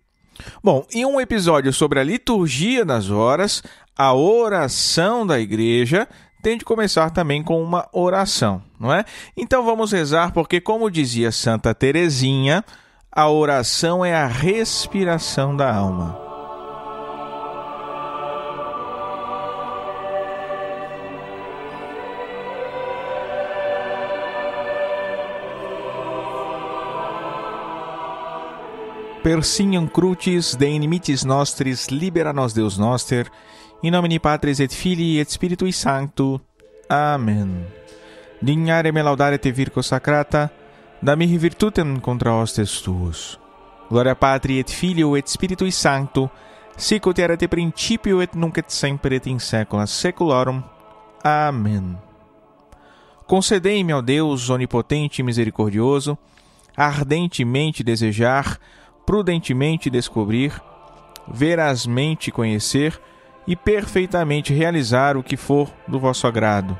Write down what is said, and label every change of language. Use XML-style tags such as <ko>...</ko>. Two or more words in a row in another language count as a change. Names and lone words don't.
<pt>Bom, em um episódio sobre a liturgia das horas, a oração da igreja tem de começar também com uma oração, não é? Então vamos rezar, porque como dizia Santa Teresinha, a oração é a respiração da alma.</pt> <la>Per signum crucis de inimicis nostris libera nos Deus noster, in nomine Patris et Filii et Spiritui Sancto. Amen. Dignare me laudare te Virgo sacrata, da mihi virtutem contra hostes tuos. Gloria Patri et Filio et Spiritui Sancto, sic ut erat in principio et nunc et semper et in saecula saeculorum. Amen.</la> <pt>Concedei-me, ó Deus onipotente e misericordioso, ardentemente desejar, prudentemente descobrir, verazmente conhecer e perfeitamente realizar o que for do vosso agrado.</pt>